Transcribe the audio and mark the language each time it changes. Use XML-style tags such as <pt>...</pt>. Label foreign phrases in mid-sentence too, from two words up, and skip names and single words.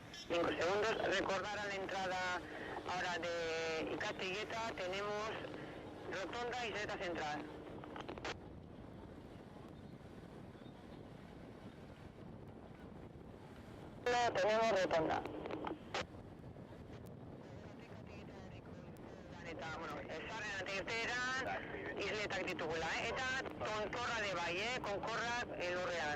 <es>5 segundos. Recordar a la entrada ahora de Castilleta tenemos rotonda y isleta central. No tenemos rotonda.</es> <eu>Eta, bueno, sarreran eta irteeran isletak ditugula, eta tontorra de bai, konkorra lurrean.</eu>